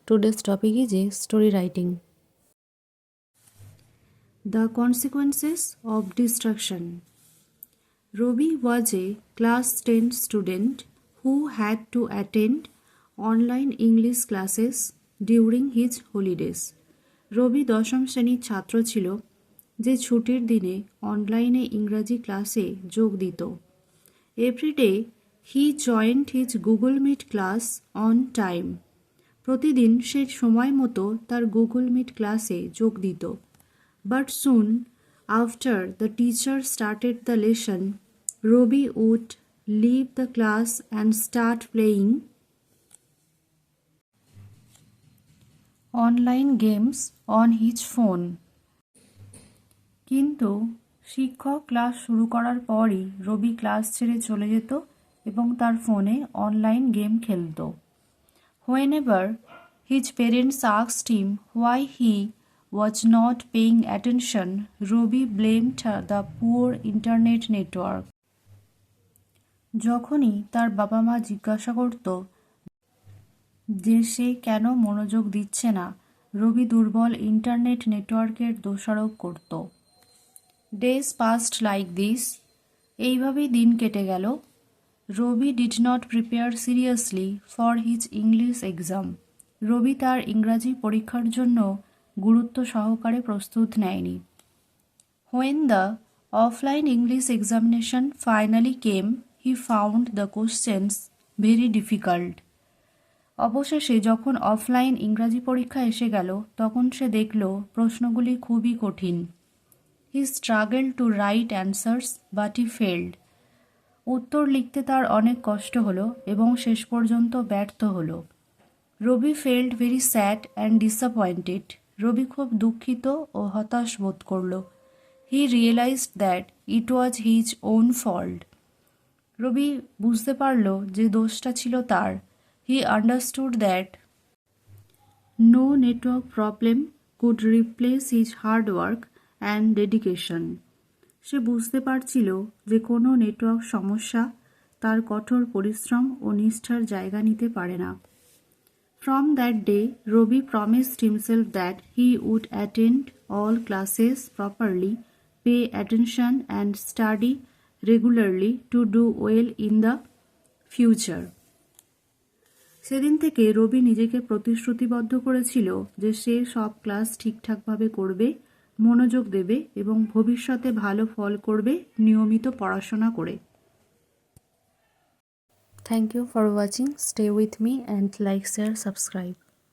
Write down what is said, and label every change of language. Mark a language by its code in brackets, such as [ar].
[en] Today's topic is story writing. The consequences of distraction. Robi was a class 10 student who had to attend online English classes during his holidays. [bn] রবি দশম শ্রেণীর ছাত্র ছিল যে ছুটির দিনে অনলাইনে ইংরাজি ক্লাসে যোগ দিত। [en] Every day he joined his Google Meet class on time. [bn] প্রতিদিন সে সময় মতো তার Google Meet ক্লাসে যোগ দিত। [en] But soon after the teacher started the lesson, Robi would leave the class and start playing online games on his phone. [bn] কিন্তু শিক্ষক class শুরু করার পরই রবি ক্লাস ছেড়ে চলে যেত এবং তার ফোনে অনলাইন গেম খেলত। [en] Whenever his parents asked him why he was not paying attention, Robi blamed the poor internet network. [bn] যখনই তার বাবা মা জিজ্ঞাসা করত যে সে কেন মনোযোগ দিচ্ছে না, রবি দুর্বল ইন্টারনেট নেটওয়ার্কের দোষারোপ করত। [en] Days passed like this. [bn] এইভাবেই দিন কেটে গেল। [en] Rabi did not prepare seriously for his English exam. [bn] রবি তার ইংরাজি পরীক্ষার জন্য গুরুত্ব সহকারে প্রস্তুত নেয়নি। [en] When the offline English examination finally came, he found the questions very difficult. [bn] অবশেষে যখন অফলাইন ইংরাজি পরীক্ষা এসে গেল তখন সে দেখল প্রশ্নগুলি খুবই কঠিন। [en] He struggled to write answers but he failed. [bn] উত্তর লিখতে তার অনেক কষ্ট হলো এবং শেষ পর্যন্ত ব্যর্থ হলো। রবি [en] felt very sad and disappointed. [bn] রবি খুব দুঃখিত ও হতাশ বোধ করল। [en] He realized that it was his own fault. [bn] রবি বুঝতে পারল যে দোষটা ছিল তার। [en] He understood that no network problem could replace his hard work and dedication. [bn] সে বুঝতে পারছিল যে কোনো নেটওয়ার্ক সমস্যা তার কঠোর পরিশ্রম ও নিষ্ঠার জায়গা নিতে পারে না। [en] From that day, Robi promised himself that he would attend all classes properly, pay attention and study regularly to do well in the future. [bn] সেদিন থেকে রবি নিজেকে প্রতিশ্রুতিবদ্ধ করেছিল যে সে সব ক্লাস ঠিকঠাকভাবে করবে, মনোযোগ দেবে এবং ভবিষ্যতে ভালো ফল করবে নিয়মিত পড়াশোনা করে। [en] Thank you for watching. Stay with me and like, share, subscribe.